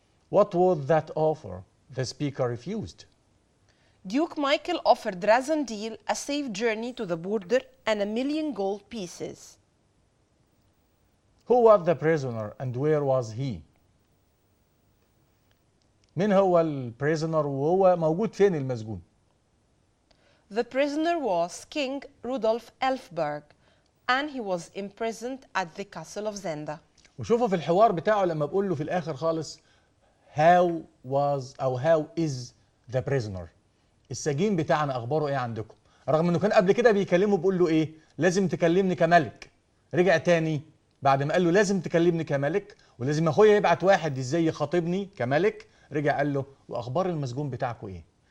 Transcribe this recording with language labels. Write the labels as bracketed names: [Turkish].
[English] What was that offer the speaker refused? Duke Michael offered Rassendyll a safe journey to the border and 1,000,000 gold pieces. Who was the prisoner and where was he? [Arabic] مين هو البريزنر وهو موجود فين المسجون؟ [English] The prisoner was King Rudolf Elfberg, and he was imprisoned at the castle of Zenda. [Arabic] وشوفوا في الحوار بتاعه لما بقول له في الآخر خالص [English] how was أو how is the prisoner. [Arabic] السجين بتاعنا أخباره إيه عندكم؟ رغم إنه كان قبل كده بيكلمه بيقول له إيه؟ لازم تكلمني كملك. رجع تاني بعد ما قال له لازم تكلمني كملك ولازم أخويا يبعت واحد إزاي يخاطبني كملك، رجع قال له وأخبار المسجون بتاعكم إيه؟